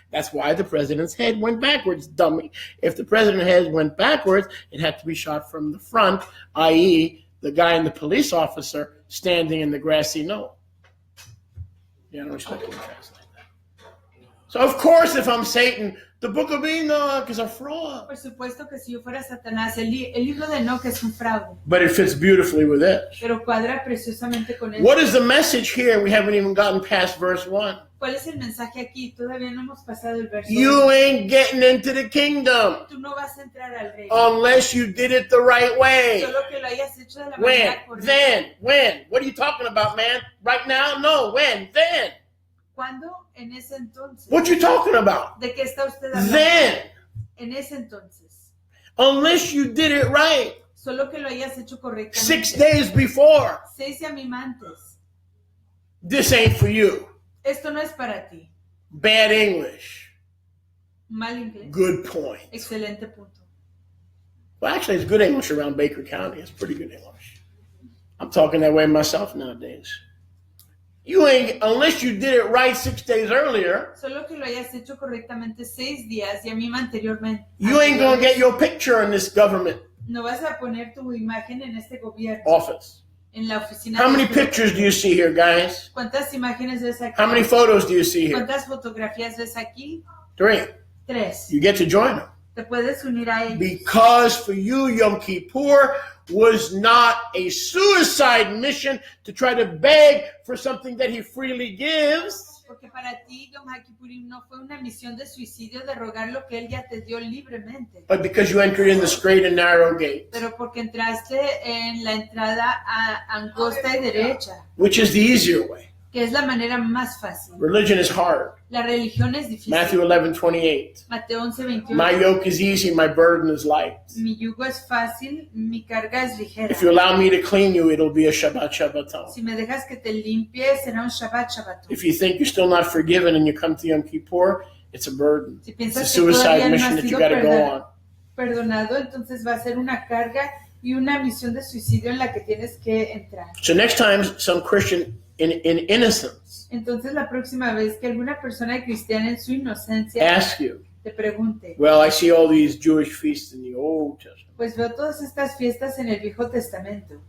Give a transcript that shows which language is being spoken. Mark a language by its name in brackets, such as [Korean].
[English] That's why the president's head went backwards, dummy. If the president's head went backwards, it had to be shot from the front, i.e., the guy and the police officer standing in the grassy knoll. Yeah, I don't expect you to translate that. So, of course, if I'm Satan, the book of Enoch is a fraud. [Spanish] Por supuesto que si yo fuera Satanás, el libro de Enoch es un fraude. [English] But it fits beautifully with it. [Spanish] Pero cuadra preciosamente con él. [English] What is the message here? We haven't even gotten past verse 1. [Spanish] ¿Cuál es el mensaje aquí? Todavía no hemos pasado el verso. [English] You ain't getting into the kingdom [Spanish] Tú no vas a entrar al reino. [English] unless you did it the right way. [Spanish] Solo que lo hayas hecho de la [English] When? [Spanish] manera correcta. [English] Then? When? What are you talking about, man? Right now? No. When? Then? [Spanish] ¿Cuándo? En ese entonces. [English] What you talking about? [Spanish] ¿De qué está usted hablando? [English] Then, [Spanish] En ese entonces. [English] unless you did it right [Spanish] Solo que lo hayas hecho [English] 6 [Spanish] correctamente. [English] days before, [Spanish] 6 antes. [English] this ain't for you. [Spanish] Esto no es para ti. [English] Bad English. [Spanish] Mal inglés. [English] Good point. [Spanish] Excelente punto. [English] Well, actually, it's good English around Baker County. It's pretty good English. I'm talking that way myself nowadays. You ain't, unless you did it right 6 days earlier, [Spanish] Solo que lo hayas hecho correctamente 6 días y a mí anteriormente. [English] you ain't going to get your picture in this government [Spanish] No vas a poner tu imagen en este gobierno, [English] office. [Spanish] en la oficina. [English] How many [Spanish] este [English] pictures do you see here, guys? [Spanish] ¿Cuántas imágenes ves aquí? [English] How many photos do you see here? [Spanish] ¿Cuántas fotografías ves aquí? [English] 3. [Spanish] 3. [English] You get to join them. [Spanish] Te puedes unir a ellos. [English] Because for you, Yom Kippur was not a suicide mission to try to beg for something that he freely gives. [Spanish] Porque para ti, Yom HaKippurim no fue una misión de suicidio de rogar lo que él ya te dio libremente. [English] But because you entered in the straight and narrow gate, [Spanish] Pero porque entraste en la entrada angosta y derecha, [English] which is the easier way. [Spanish] que es la manera más fácil. [English] Religion is hard. [Spanish] La religión es difícil. [English] Matthew 11:28. [Spanish] Mateo 11:28. [English] My yoke is easy, my burden is light. [Spanish] Mi yugo es fácil, mi carga es ligera. [English] If you allow me to clean you, it'll be a Shabbat Shabbaton. [Spanish] Si me dejas que te limpie, será un Shabbat Shabbat. [English] If you think you're still not forgiven and you come to Yom Kippur, it's a burden. [Spanish] Si [English] It's a [Spanish] piensas que todavía [English] suicide mission [Spanish] has [English] that you [Spanish] sido [English] got to go on. [Spanish] perdonado, entonces va a ser una carga y una misión de suicidio en la que tienes que entrar. [English] So next time some Christian in innocence [Spanish] Entonces la próxima vez que alguna persona cristiana en su inocencia [English] ask you, [Spanish] te pregunte, [English] well, I see all these Jewish feasts in the Old Testament, [Spanish] pues veo todas estas fiestas en el Viejo Testamento,